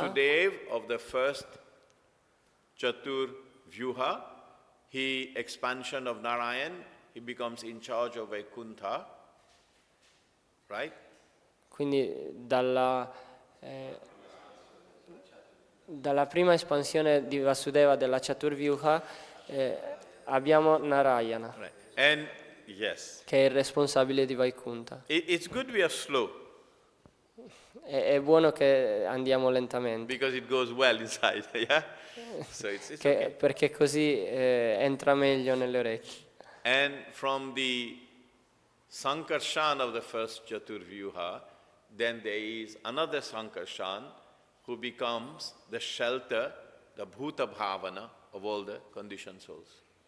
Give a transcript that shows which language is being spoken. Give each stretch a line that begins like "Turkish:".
English: Vasudev of the first Chaturvyuha, he expansion of Narayan, he becomes in charge of Vaikuntha, right?
Italian: quindi dalla prima espansione di Vasudeva della Chaturvyuha abbiamo Narayana,
English: Right. And yes,
Italian: che è il responsabile di Vaikuntha.
English: it's good we are slow
Italian: È buono che andiamo lentamente,
English: because it goes well inside, yeah? So it's okay.
Italian: perché così entra meglio nelle orecchie.
English: And from the Sankarshan of the first Chaturvyuha, then there is another Sankarshan who becomes the shelter, the Bhuta Bhavana of all the conditioned souls.